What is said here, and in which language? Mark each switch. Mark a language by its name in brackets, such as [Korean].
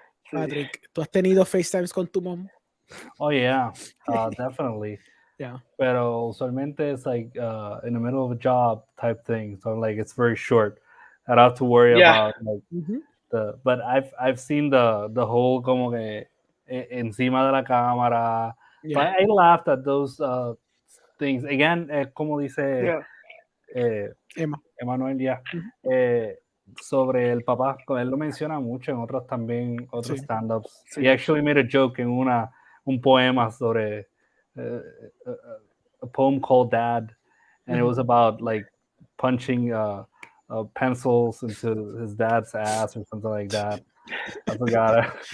[Spanish] Patrick, ¿tú has tenido FaceTimes con tu mom? [English] Oh, yeah, definitely. Yeah. [Spanish] Pero usualmente [English] it's like in the middle of a job type thing. So like it's very short. I don't have to worry about like but I've seen the whole [Spanish] como que encima de la cámara. [English] So I laughed at those things. [Spanish] Again, como dice Emanuel, sobre el papá, él lo menciona mucho en otros también, otros stand-ups. [English] He actually made a joke [Spanish] en un poema sobre [English] a poem called Dad, and it was about like punching pencils into his dad's ass or something like that. I forgot it.